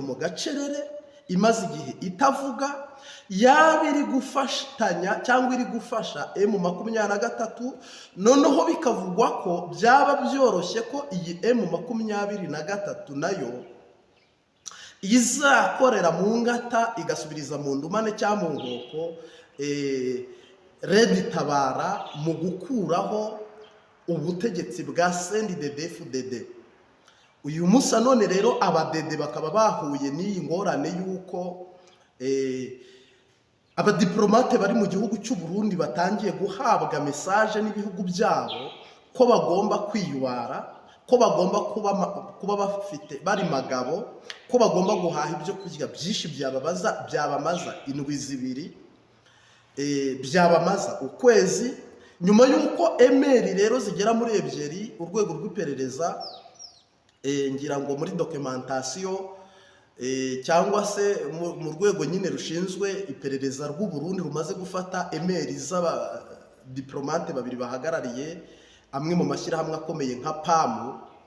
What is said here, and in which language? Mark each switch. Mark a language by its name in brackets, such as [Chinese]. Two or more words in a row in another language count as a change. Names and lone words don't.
[Kinyarwanda] mu gacerere, imaze igihe itavuga, yabiri gufatanya cyangwa iri gufasha M23, noneho bikavugwa ko byaba byoroshye ko iyi M23 nayo izakorera mu ngata igasubiriza mu ndumane cyangwa mu ngoko Red Tabara mu gukuraho ubutegetsi bwa CNDD-FDD. Uyu musa none rero abadede bakaba bahuye n'iyi ngorane yuko abadiplomate bari mu gihugu cy'u Burundi batangiye guhabwa message n'ibihugu byabo ko bagomba kwiyubara, ko bagomba kuba bafite bari magabo, ko bagomba guhaha ibyo kurya byinshi byabamaza indwi zibiri, byabamaza ukwezi. Nyuma yuko emeri rero zigera muri ebyiri urwego rw'iperereza ngira ngo muri documentation cyangwa se mu rwego nyine rushinzwe iperereza rw'u Burundi rumaze gufata emeri z'aba diplomate babiri bahagarariye amwe mu mashyirahamwe akomeye nka PAM.